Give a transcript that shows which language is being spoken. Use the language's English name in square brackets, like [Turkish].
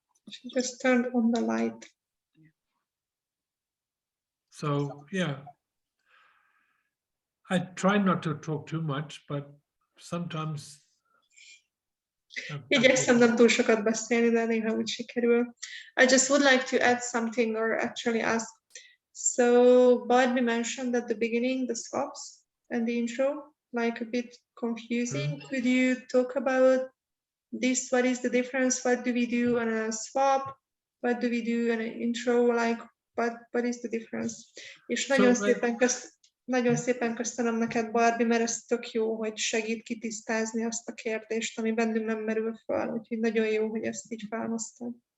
[English] She just turned on the light. So, yeah. I try not to talk too much, but sometimes... [Hungarian] Igyekszem nem túl sokat beszélni, de néha úgy sikerül. [English] I just would like to add something or actually ask. So Barbi mentioned at the beginning the swaps and the intro, like a bit confusing. Could you talk about this? What is the difference? What do we do on a swap? What do we do on an intro? Like, what is the difference? [Hungarian] És nagyon szépen köszönöm neked, Barbi, mert ez tök jó, hogy segít kitisztázni azt a kérdést, ami bennünk nem merül fel. Úgyhogy nagyon jó, hogy ezt így felhoztad.